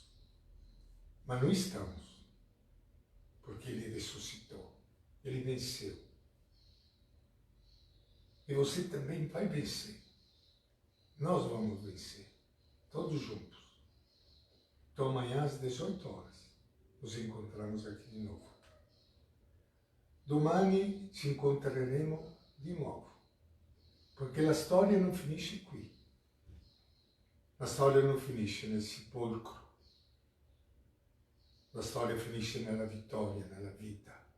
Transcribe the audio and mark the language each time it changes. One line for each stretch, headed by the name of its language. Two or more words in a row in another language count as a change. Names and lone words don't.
Portuguese: Mas não estamos, porque Ele ressuscitou, Ele venceu. E você também vai vencer. Nós vamos vencer, todos juntos. Então amanhã às 18 horas, nos encontramos aqui de novo.
Italian: Domani ci incontreremo di nuovo, perché la storia non finisce qui. La storia non finisce nel sepolcro. La storia finisce nella vittoria, nella vita.